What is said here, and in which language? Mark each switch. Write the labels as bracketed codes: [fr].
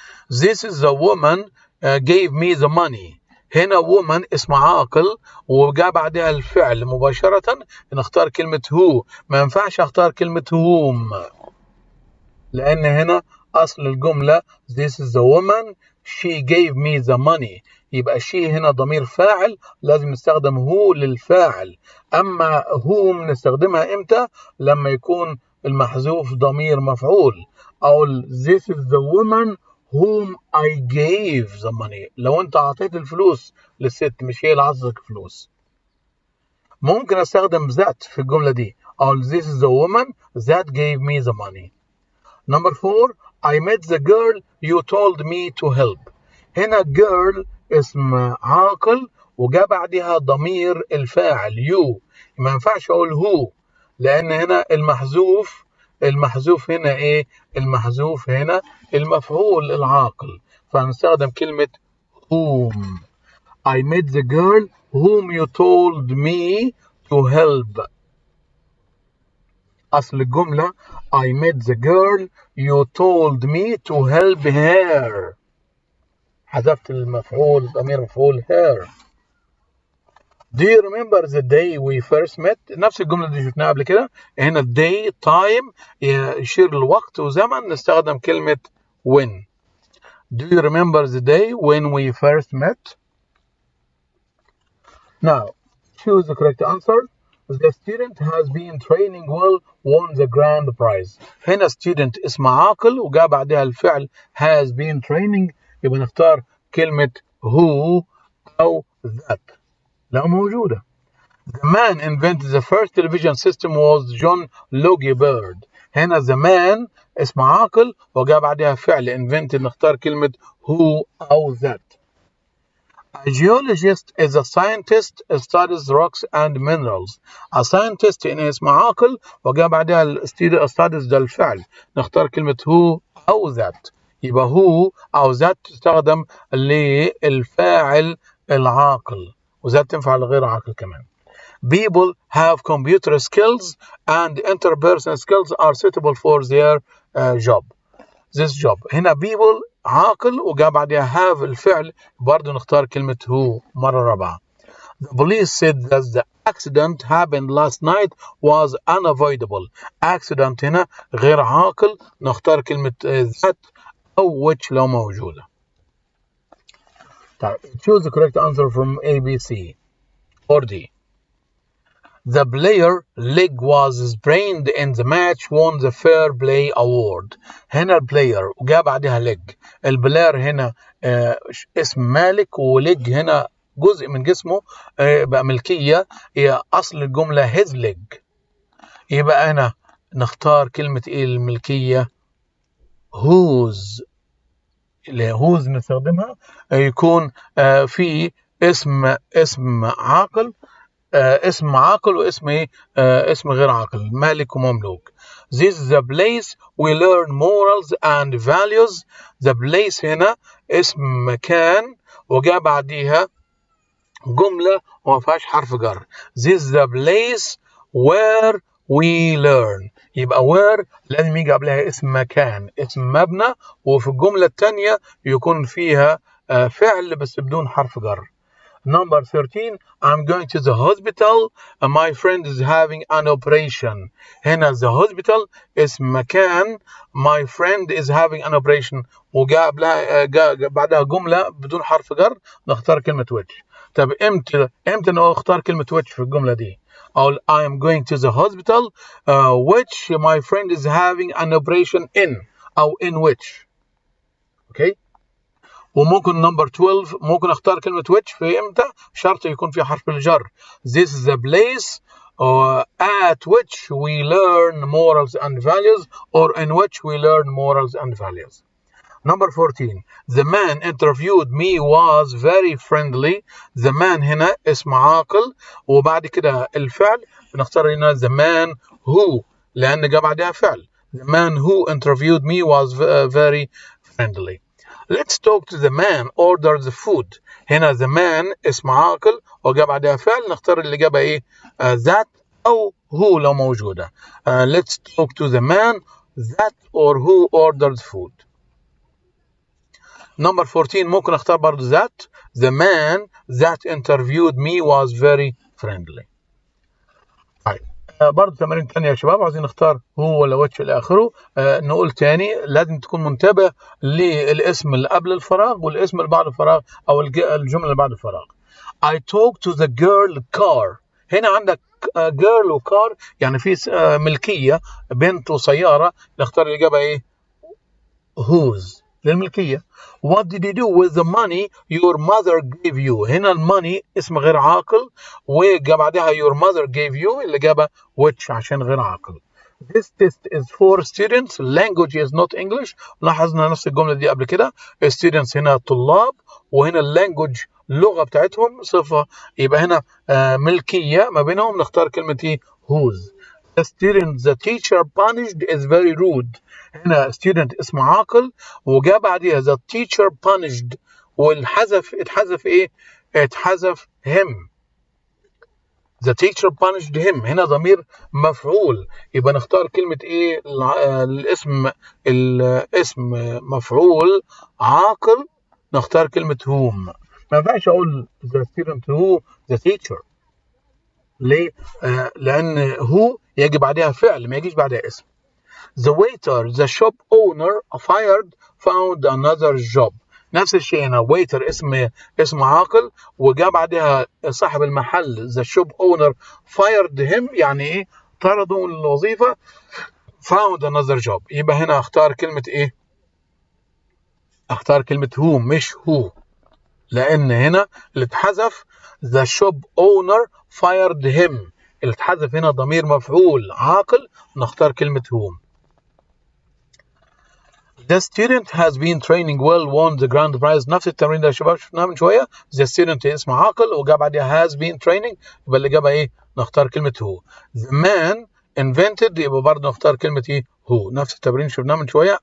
[en] This is the woman gave me the money. [ar] هنا woman اسم عاقل وجاء بعدها الفعل مباشرة نختار كلمة who. ما ينفعش اختار كلمة whom لأن هنا أصل الجملة [en] this is the woman she gave me the money. [ar] يبقى she هنا ضمير فاعل لازم نستخدم who للفاعل. أما whom نستخدمها إمتى؟ لما يكون المحذوف ضمير مفعول أو [en] this is the woman whom I gave the money. [ar] لو أنت أعطيت الفلوس للست مش هي اللي عطتك فلوس. ممكن أستخدم that في الجملة دي أو [en] this is the woman that gave me the money. Number 4. I met the girl you told me to help. [ar] هنا girl اسم عاقل وجاء بعدها ضمير الفاعل you. ما ينفعش أقول who لأن هنا المحذوف هنا إيه؟ المحذوف هنا المفعول العاقل فنستخدم كلمة whom. [en] I met the girl whom you told me to help. أصل الجملة I met the girl you told me to help her. [ar] حذفت المفعول ضمير مفعول her. [en] Do you remember the day we first met؟ [ar] نفس الجملة دي شفناها قبل كده. هنا day time يشير للوقت وزمن نستخدم كلمة when. [en] Do you remember the day when we first met؟ Now choose the correct answer. The student has been training well, won the grand prize. [ar] هنا student اسم عاقل وجاء بعدها الفعل [en] has been training [ar] يبقى نختار كلمة who أو that لو موجودة. [en] The man invented the first television system was John Logie Bird. [ar] هنا the man اسم عاقل وجاء بعدها فعل invented نختار كلمة who أو that. [en] A geologist is a scientist studies rocks and minerals. [ar] A scientist هنا اسم عاقل وجاء بعدها studies ده الفعل. نختار كلمة who أو that. يبقى who أو that تستخدم للفاعل العاقل وذات تنفع لغير عاقل كمان. [en] People have computer skills and interpersonal skills are suitable for their job. This job. [ar] هنا people عاقل وجاء بعدها have الفعل برضه نختار كلمة who مرة رابعة. [en] The police said that the accident happened last night was unavoidable. [ar] Accident هنا غير عاقل نختار كلمة that أو which لو موجودة. [en] طيب choose the correct answer from A, B, C or D. The player leg was sprained in the match won the fair play award. [ar] هنا البلاير وجاء بعدها leg. البلاير هنا اسم مالك وليج هنا جزء من جسمه بقى ملكية. هي أصل الجملة his leg. يبقى أنا نختار كلمة إيه الملكية whose. whose نستخدمها يكون في اسم عاقل اسم عاقل واسم ايه اسم غير عاقل مالك ومملوك. [en] This is the place we learn morals and values. [ar] The place هنا اسم مكان وجاء بعديها جملة وما فيهاش حرف جر. [en] This is the place where we learn. [ar] يبقى where لازم يجي قبلها اسم مكان اسم مبنى وفي الجملة الثانية يكون فيها فعل بس بدون حرف جر. [en] Number 13, I'm going to the hospital. My friend is having an operation. [ar] هنا the hospital اسم مكان. [en] My friend is having an operation. [ar] وجاء بعدها جملة بدون حرف جر نختار كلمة which. طب امتى نختار كلمة which في الجملة دي؟ أقول [en] I am going to the hospital which my friend is having an operation in أو in which. Okay. [ar] وممكن نمبر 12 ممكن اختار كلمة which في امتى شرط يكون في حرف الجر. [en] This is the place at which we learn morals and values or in which we learn morals and values. Number 14, the man interviewed me was very friendly. [ar] The man هنا اسم عاقل وبعد كده الفعل بنختار هنا [en] the man who [ar] لأن جاء بعدها فعل. [en] The man who interviewed me was very friendly. Let's talk to the man order the food. [ar] هنا the man اسم عاقل وجاء بعدها فعل نختار الإجابة إيه that أو who لو موجودة. [en] Let's talk to the man that or who ordered food. [ar] Number 14 ممكن اختار برضو that. [en] The man that interviewed me was very friendly. [ar] طيب برضو تمارين تانية يا شباب عايزين نختار هو ولا واتش إلى آخره. نقول تاني لازم تكون منتبه للاسم اللي قبل الفراغ والاسم اللي بعد الفراغ أو الجملة اللي بعد الفراغ. [en] I talked to the girl car. [ar] هنا عندك girl و car يعني في ملكية بنت وسيارة نختار الإجابة إيه whose للملكية. [en] What did you do with the money your mother gave you. [ar] هنا الماني اسم غير عاقل وجا بعدها [en] your mother gave you [ar] الإجابة which عشان غير عاقل. [en] This test is for students. Language is not English. [ar] لاحظنا نفس الجملة دي قبل كده. Students هنا طلاب وهنا اللانجوج اللغة بتاعتهم صفة يبقى هنا ملكية ما بينهم نختار كلمة ايه whose. [en] The student the teacher punished is very rude. [ar] هنا student اسم عاقل وجاء بعدها [en] the teacher punished [ar] اتحذف ايه اتحذف him. [en] The teacher punished him. [ar] هنا ضمير مفعول يبقى نختار كلمة ايه الاسم مفعول عاقل نختار كلمة whom. ما ينفعش اقول [en] the student who the teacher. [ar] ليه؟ لأن هو يجي بعدها فعل ما يجيش بعدها اسم. [en] The waiter, the shop owner found another job. [ar] نفس الشيء هنا waiter اسم عاقل وجاء بعدها صاحب المحل [en] the shop owner fired him [ar] يعني ايه طرده من الوظيفة [en] found another job. [ar] يبقى هنا اختار كلمة ايه اختار كلمة who مش who لأن هنا اللي اتحذف [en] the shop owner fired him [ar] اللي اتحذف هنا ضمير مفعول عاقل نختار كلمة whom. [en] The student has been training well, won the grand prize. [ar] نفس التمرين ده يا شباب شفناه من شوية. The student اسمه عاقل وجاب بعدها [en] has been training، [ar] يبقى الإجابة إيه؟ نختار كلمة هو. [en] The man invented، [ar] يبقى برضه نختار كلمة إيه؟ هو. نفس التمرين شفناه من شوية.